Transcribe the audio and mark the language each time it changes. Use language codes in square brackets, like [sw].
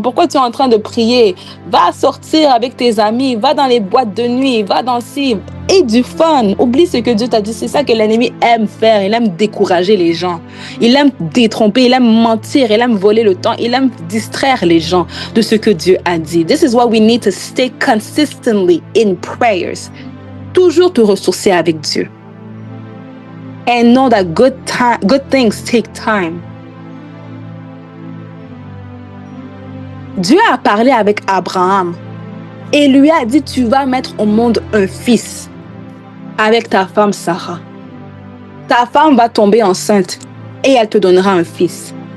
[fr] Pourquoi tu es en train de prier? Va sortir avec tes amis. Va dans les boîtes de nuit. Va dans le et du fun. Oublie ce que Dieu t'a dit. C'est ça que l'ennemi aime faire. Il aime décourager les gens. Il aime détromper. Il aime mentir. Il aime voler le temps. Il aime distraire les gens de ce que Dieu a dit. [en] This is why we need to stay consistently in prayers. [fr] Toujours te ressourcer avec Dieu. [en] And know that good things take time. [fr] Dieu a parlé avec Abraham et lui a dit, tu vas mettre au monde un fils avec ta femme Sarah. Ta femme va tomber enceinte et elle te donnera un fils.